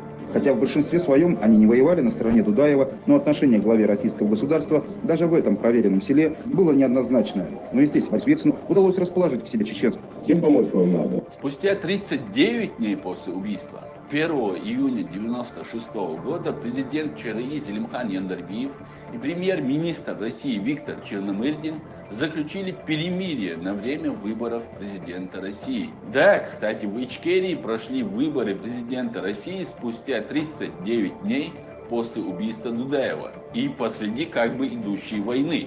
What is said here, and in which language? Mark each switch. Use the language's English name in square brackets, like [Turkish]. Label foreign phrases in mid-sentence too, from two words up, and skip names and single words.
[Russian] Хотя в большинстве своем они не воевали на стороне Дудаева, но отношение к главе российского государства даже в этом проверенном селе было неоднозначное. Но и здесь Ельцину удалось расположить к себе чеченцев. Кем помочь вам надо? Спустя 39 дней после убийства, 1 июня 1996 года, президент ЧРИ Зелимхан Яндарбиев и премьер-министр России Виктор Черномырдин заключили перемирие на время выборов президента России. Да, кстати, в Ичкерии прошли выборы президента России спустя 39 дней после убийства Дудаева и посреди как бы идущей войны.